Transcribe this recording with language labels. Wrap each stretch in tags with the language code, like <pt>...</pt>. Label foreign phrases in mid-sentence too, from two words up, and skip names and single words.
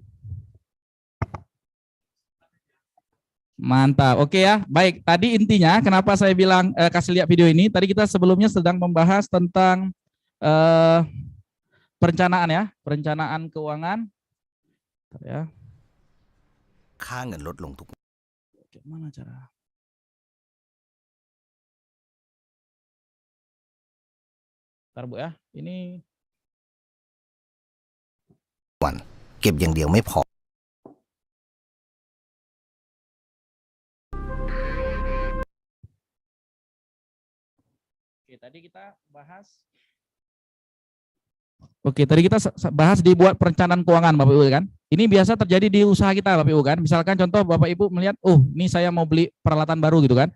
<id>Mantap. Oke ya. Baik, tadi intinya kenapa saya bilang kasih lihat video ini. Tadi kita sebelumnya sedang membahas tentang perencanaan ya, perencanaan keuangan. Bentar ya.</id> <th>ค่าเงินลดลงทุกวัน</th> <id>Gimana cara? Bentar Bu ya. Ini</id> <th>วันเก็บอย่างเดียวไม่พอ</th> <id>Oke, tadi kita bahas. Oke, tadi kita bahas dibuat perencanaan keuangan Bapak Ibu kan. Ini biasa terjadi di usaha kita Bapak Ibu kan. Misalkan contoh Bapak Ibu melihat, oh ini saya mau beli peralatan baru gitu kan.</id>